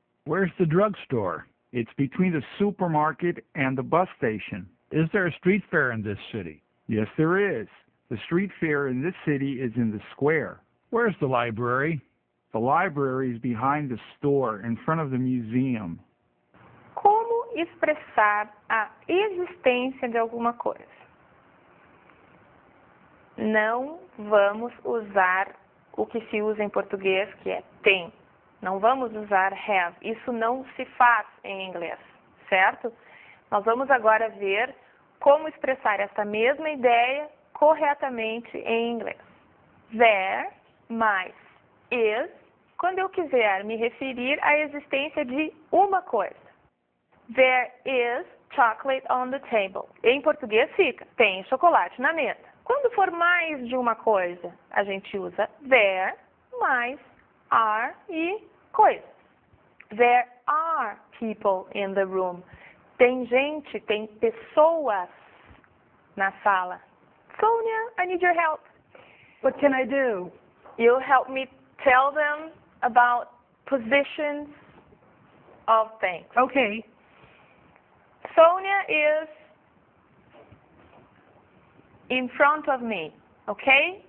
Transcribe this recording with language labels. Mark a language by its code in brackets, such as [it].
[en] Where's the drugstore? It's between the supermarket and the bus station. Is there a street fair in this city? Yes, there is. The street fair in this city is in the square. Where's the library? The library is behind the store, in front of the museum. [pt] Como expressar a existência de alguma coisa? Não vamos usar o que se usa em português, que é tem. Não vamos usar have. Isso não se faz em inglês, certo? Nós vamos agora ver como expressar essa mesma ideia corretamente em inglês. There mais is, quando eu quiser me referir à existência de uma coisa. [en] There is chocolate on the table. [pt] Em português fica, tem chocolate na mesa. Quando for mais de uma coisa, a gente usa there mais are e coisas. [en] There are people in the room. [pt] Tem gente, tem pessoas na sala. [en] Sonia, I need your help. What can I do? You help me tell them about positions of things. Okay. Sonia is in front of me, okay?